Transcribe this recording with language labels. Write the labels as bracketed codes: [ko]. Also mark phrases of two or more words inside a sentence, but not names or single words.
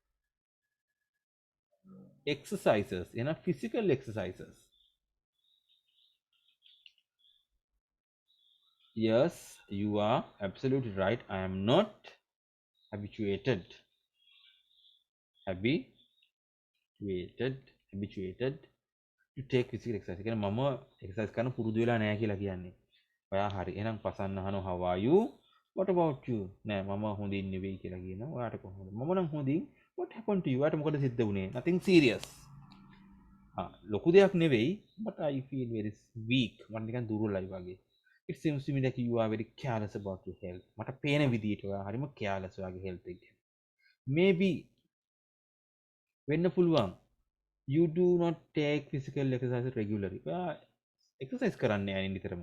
[en] exercises physical exercises yes you are absolutely right I am not habituated habituated to take physical exercise [si] කියන්නේ මම exercise කරන්න පුරුදු වෙලා නැහැ කියලා කියන්නේ ඔයා හරි එහෙනම් පසන්න අහනවා [en] how are you what about you [si] නෑ මම හොඳින් නෙවෙයි කියලා කියනවා ඔයාට කොහොමද මම නම් හොඳින් [en] what happened to you [si] ඔයාට මොකද සිද්ධ වුනේ [en] nothing serious [si] ලොකු දෙයක් නෙවෙයි [en] but I feel very weak [si] මට නිකන් දුර්වලයි වගේ [en] it seems to me that you are very careless about your health [si] මට පේන විදියට ඔයා හරිම careless ඔයාගේ health එක ගැන [en] maybe [si] වෙන්න පුළුවන් [en] you do not take physical exercise regularly [si] exercise කරන්නේ නැහැ නිතරම